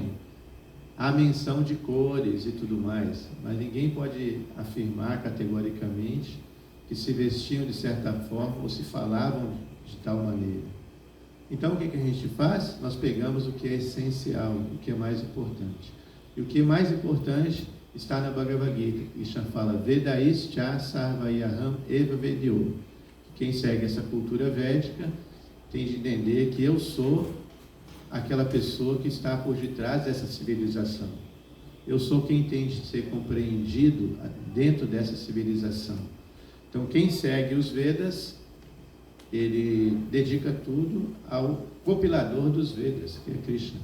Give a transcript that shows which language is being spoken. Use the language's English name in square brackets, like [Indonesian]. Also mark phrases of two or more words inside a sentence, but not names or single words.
[Portuguese] Há menção de cores e tudo mais, mas ninguém pode afirmar categoricamente que se vestiam de certa forma ou se falavam de tal maneira. Então, o que a gente faz? Nós pegamos o que é essencial, o que é mais importante. E o que é mais importante está na Bhagavad Gita. [Sanskrit] Krishna fala, Vedaischa sarvayaham eva vedyo. [Portuguese] Quem segue essa cultura védica tem de entender que eu sou aquela pessoa que está por detrás dessa civilização. Eu sou quem tem de ser compreendido dentro dessa civilização. Então, quem segue os Vedas, ele dedica tudo ao compilador dos Vedas, que é Krishna.